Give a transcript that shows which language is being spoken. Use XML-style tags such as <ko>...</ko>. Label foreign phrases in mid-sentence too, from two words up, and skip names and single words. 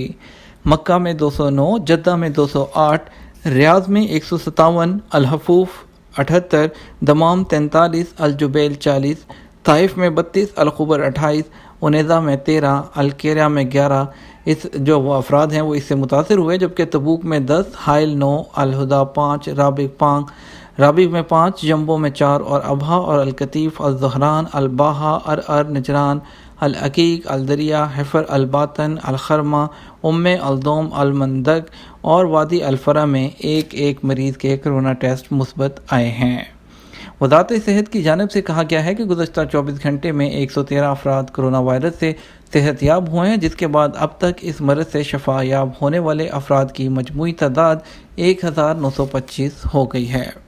<ur>مکہ میں 209، جدہ میں 208، ریاض میں 157، الہفوف 78، دمام 43، الجبیل 40، طائف میں 32، الخبر 28، عنیزہ میں 13، الکیرا میں 11 اس جو وہ افراد ہیں وہ اس سے متاثر ہوئے، جبکہ تبوک میں 10، حائل 9، الہدیٰ 5، رابغ میں 5، جمبو میں 4 اور ابہا اور القطیف، الظہران، الباحہ، ار نجران، العقیق، الدرعیہ، حفر، الباطن، الخرمہ، امّے، الدوم، المندق اور وادی الفرع میں ایک ایک مریض کے کورونا ٹیسٹ مثبت آئے ہیں. وزارت صحت کی جانب سے کہا گیا ہے کہ گزشتہ 24 گھنٹے میں 113 افراد کورونا وائرس سے صحت یاب ہوئے ہیں، جس کے بعد اب تک اس مرض سے شفا یاب ہونے والے افراد کی مجموعی تعداد 1925 ہو گئی ہے.</ur>